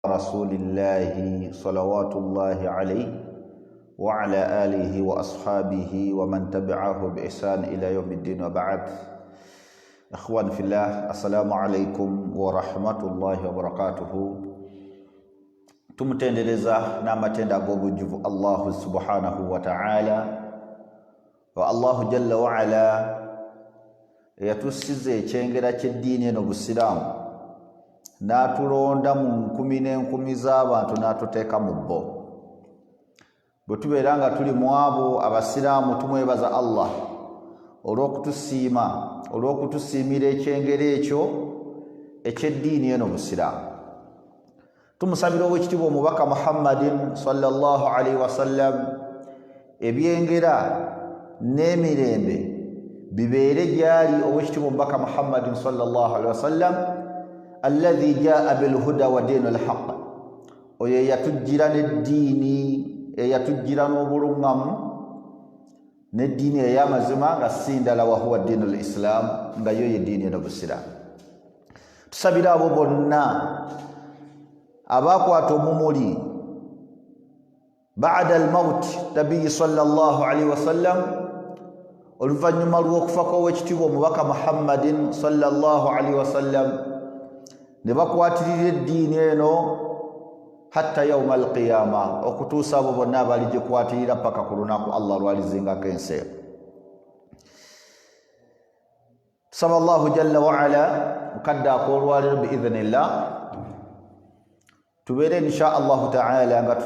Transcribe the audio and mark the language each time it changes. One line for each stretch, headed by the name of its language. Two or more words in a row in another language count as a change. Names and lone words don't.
Arabic: رسول الله صلوات الله عليه وعلى آله وأصحابه ومن تبعه بإحسان إلى يوم الدين وبعد. إخوان في الله، السلام عليكم ورحمة الله وبركاته.
Ganda: Tumutendereza n'amatenda ag'obujjuvu
Arabic: الله سبحانه وتعالى والله جل وعلا
Ganda: yatusize ekyengera ky'eddiini eno Busiraamu n'atulonda mu nkumi n'enkumi z'abantu n'atuteeka mu bbo. Bwe tubeera nga tuli mu abo Abasiraamu tumwebaza Allah olw'okutusiimira ekyengera ekyo eky'eddiini eno Busiraamu. Tumusabira ow'ekitiibwa omubaka Muhammadin
Arabic: صلى الله عليه وسلم
Ganda: ebyengera n'emirembe bibeere gyali ow'ekitiibwa omubaka Muhammadin
Arabic: صلى الله عليه وسلم الذي جاء بالهدى ودين الحق,
Ganda: oyo eyatujjira n'eddiini eyatujjira n'obulungamu n'eddiini ey'amazima nga si ndala
Arabic: وهو دين الإسلام,
Ganda: nga yo yeddiini eno Busiraamu. Tusabira abo bonna abakwata omumuli
Arabic: بعد الموت النبي صلى الله عليه وسلم,
Ganda: oluvannyuma lw'okufa kw'owekitiibwa omubaka Muhammadin
Arabic: صلى الله عليه وسلم,
Ganda: ne bakwatirira eddiini eno
Arabic: حتى يوم القيامة,
Ganda: okutuusa abo bonna abaligikwatirira paka ku lunaku Allah lwalizingako ensi. Tusaba
Arabic: الله جل وعلا
Ganda: mukadde akoolwaliro biidhnillah tubeere
Arabic: إن شاء الله تعالى
Ganda: nga